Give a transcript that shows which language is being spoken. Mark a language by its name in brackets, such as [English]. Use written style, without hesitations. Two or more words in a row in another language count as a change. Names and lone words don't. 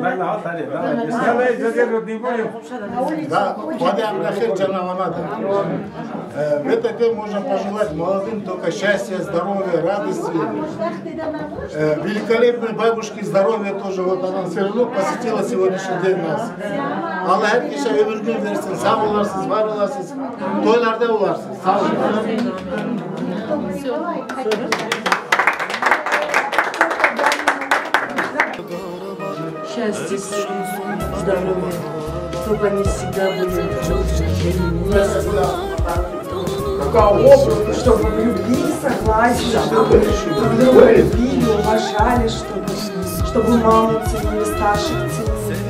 [Russian] Если задерживать не будем. Да, Вадим Рахиль Джанаванада. В этот день можно пожелать молодым только счастья, здоровья, радости. Великолепной бабушке здоровья тоже. Вот она все равно посетила сегодняшний день нас. [Azerbaijani] Allah herkese ömür gün versin. Sağ olarsınız, var olasınız. Toylarda olarsınız. Sağ olun. [Russian] Счастья, здоровья, чтобы они всегда были чтобы любили, согласие, чтобы любили, уважали, чтобы маму ценили, старших ценили.